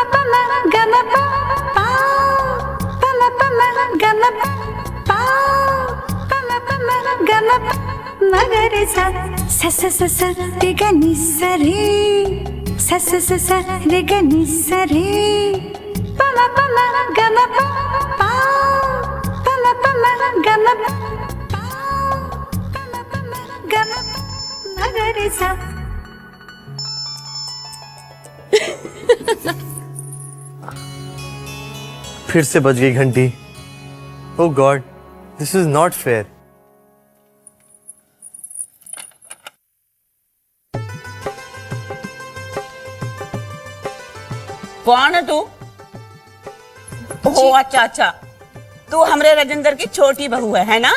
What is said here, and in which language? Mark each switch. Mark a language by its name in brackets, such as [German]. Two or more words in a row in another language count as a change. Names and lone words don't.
[Hindi] प म ग म प पा, प म प म ग म प पा, प म प म ग म प म ग रे सा, सा सा सा सा रे ग नि सा रे, सा सा सा सा रे ग नि सा रे, प म प म ग म प पा, प म प म ग म प मगर सा। फिर से बज गई घंटी। [English] Oh God, this is not fair. [Hindi] कौन है तू? ओह अच्छा अच्छा, तू हमरे राजेंद्र की छोटी बहू है ना?